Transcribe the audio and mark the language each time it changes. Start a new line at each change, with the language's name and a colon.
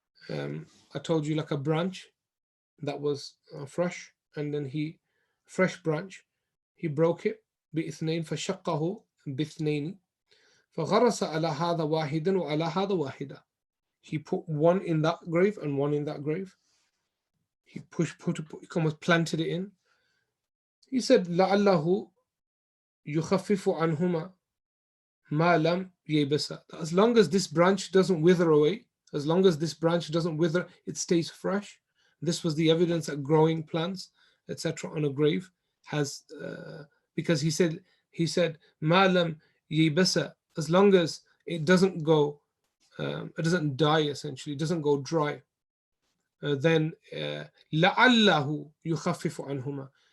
English: I told you, like a branch that was fresh, and then fresh branch, he broke it,
Arabic: بإثنين فشقه باثنين فغرس على هذا واحدا
English: وعلى هذا واحدا. He put one in that grave and one in that grave. He almost planted it in. He said,
Arabic: لعله يخفف عنهما ما لم يبس.
English: As long as this branch doesn't wither away, it stays fresh. This was the evidence that growing plants, etc., on a grave has, because he said
Arabic: ما لم يبس,
English: as long as it doesn't go, it doesn't die, essentially, it doesn't go dry, then
Arabic: لعله يخفف عنهما.